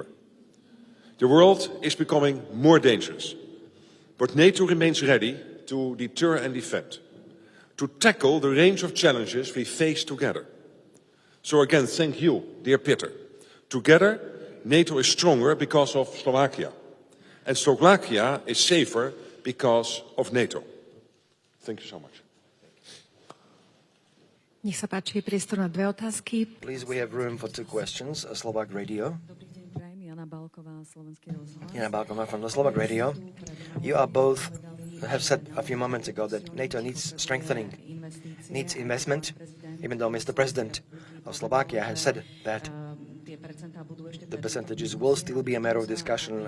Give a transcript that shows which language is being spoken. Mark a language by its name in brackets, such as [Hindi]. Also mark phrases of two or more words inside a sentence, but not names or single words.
[English] The world is becoming more dangerous, but NATO remains ready to deter and defend, to tackle the range of challenges we face together. So again, thank you, dear Peter. Together, NATO is stronger because of Slovakia, and Slovakia is safer because of NATO. Thank you so much. [Slovak] Nech sa páči, priestor na 2 otázky. [English] Please, we have room for 2 questions. Slovak Radio. Jana Balková from the Slovak Radio. You are both have said a few moments ago that NATO needs strengthening, needs investment, even though Mr. President of Slovakia has said that the percentages will still be a matter of discussion.